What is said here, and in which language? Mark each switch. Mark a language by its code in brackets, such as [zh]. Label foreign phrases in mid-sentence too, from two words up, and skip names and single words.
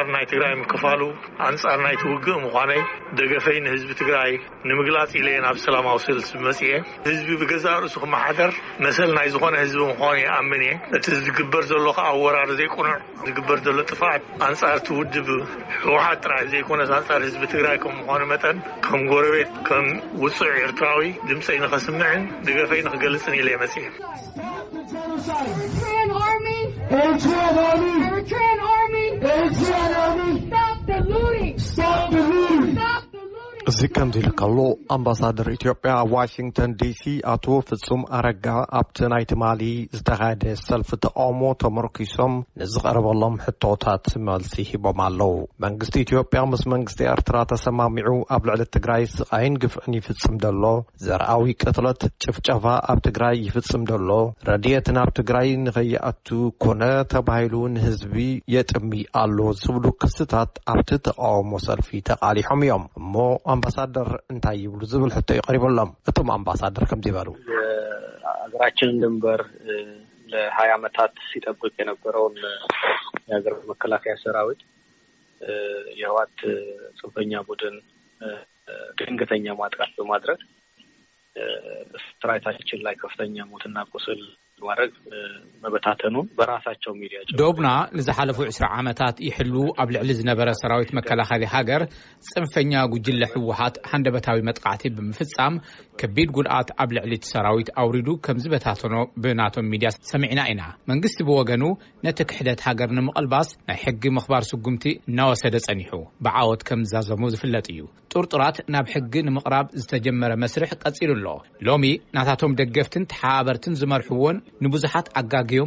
[ti] ናይ ትግራይ ምክፋሉ አንጻር ናይ ትውግእ ምዃነይ ደገፈይ ንህዝቢ ትግራይ ንምግላጽ ኢለ ናብ ሰላማዊ ሰልፊ መፅእ ህዝቢ ብገዛ ርእሱ ክመሓደር መሰል ናይ ዝኾነ ህዝቢ ምዃኑ ኣምነ እቲ ዝግበር ዘሎ ከዓ ወራር ዘይቁንዕ ዝግበር ዘሎ ጥፋት አንጻር ትውድብ ህወሓት ጥራይ ዘይኮነስ አንጻር ህዝቢ ትግራይ ከም ምዃኑ መጠን ከም ጎረቤት ከም ውፅዕ ኤርትራዊ ድምፀይ ንኸስምዕን ደገፈይ ንኽገልጽን ኢለ መፅእ [en] Eritrean army! Eritrean army! Eritrean army! Eritrean army! Stop the looting! Stop the looting! Stop the looting! [ti] እዚ ከም ዝልከሎ ኣምባሳደር ኢትዮጵያ ዋሽንግተን ዲሲ አቶ ፍጹም አረጋ ኣብቲ ናይ ትማሊ ዝተኻየደ ሰልፊ ተቃውሞ ተመርኪሶም ንዝቐረበሎም ሕቶታት መልሲ ሂቦም ኣለው። መንግስቲ ኢትዮጵያ ምስ መንግስቲ ኤርትራ ተሰማሚዑ ኣብ ልዕሊ ትግራይ ስቃይን ግፍዕን ይፍጽም ደሎ ዘርኣዊ ቅትለት ጭፍጨፋ ኣብ ትግራይ ይፍጽም ደሎ ረድኤት ናብ ትግራይ ንኸይኣቱ ኮነ ተባሂሉ ንህዝቢ የጥሚ ኣሎ ዝብሉ ክስታት ኣብቲ ተቃውሞ ሰልፊ ተቃሊሖም እዮም። እሞ አምባሳደር እንታይ ይብሉ ዝብል ሕቶ ይቀርበሎም። እቶም አምባሳደር ከም ይባሉ [am] አገራችንን ድንበር ለ20 ዓመታት ሲጠብቅ የነበረውን የሀገር መከላከያ ሰራዊት የህወሓት ጽንፈኛ ቡድን ድንገተኛ ማጥቃት በማድረግ ሰራዊታችን ላይ ከፍተኛ ሞትና ቁስል ማድረግ መበታተኑን በራሳቸው ሚዲያ [ti] ዶብና ንዝሓለፉ 20 ዓመታት ይሕሉ ኣብ ልዕሊ ዝነበረ ሰራዊት መከላኸሊ ሃገር ጽንፈኛ ጉጅለ ህወሓት ሓንደበታዊ መጥቃዕቲ ብምፍጻም ከቢድ ጉድኣት ኣብ ልዕሊ ሰራዊት አውሪዱ ከም ዝበታተኖ ብናቶም ሚድያ ሰሚዕና ኢና። መንግስቲ ብወገኑ ነቲ ክሕደት ሃገር ንምቕልባስ ናይ ሕጊ ምኽባር ስጉምቲ እናወሰደ ጸኒሑ ብዓወት ከም ዛዘሙ ዝፍለጥ እዩ። ጡርጡራት ናብ ሕጊ ንምቕራብ ዝተጀመረ መስርሕ ቀጺሉ ኣሎ። ሎሚ ናታቶም ደገፍትን ተሓባበርትን ዝመርሕዎን ንብዙሓት ኣጋግዮም